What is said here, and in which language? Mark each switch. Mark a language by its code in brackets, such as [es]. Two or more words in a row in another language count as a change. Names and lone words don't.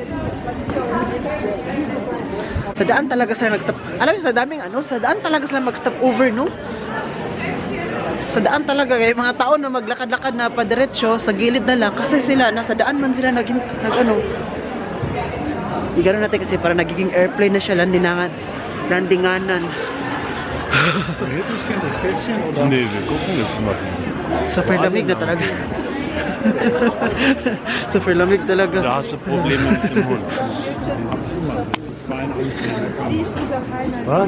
[tl] Sa daan talaga sila nag-stop. Alam niyo, sa daming ano, sa daan talaga sila mag-stop over, no? Sa daan talaga, yung mga tao na maglakad-lakad na padiretso, sa gilid na lang, kasi sila, nasa daan man sila nag-ano. Igano natin kasi para nagiging airplane na siya, landinganan. [de] Nee, wir gucken jetzt mal. [tl] Super lamig na talaga. Super lamig talaga. [de] Da hast du Probleme mit dem Hund. Was?